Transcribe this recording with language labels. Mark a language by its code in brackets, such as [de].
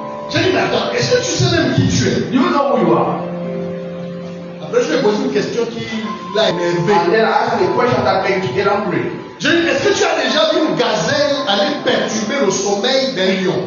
[fr] J'ai dit mais attends, est-ce que tu sais même qui tu es? [en] You know who you are. [fr] Après je lui ai posé une question qui l'a énervé. [en] And then I asked the question that makes you get angry. [fr] J'ai dit est-ce que tu as déjà vu une gazelle aller perturber le sommeil d'un lion?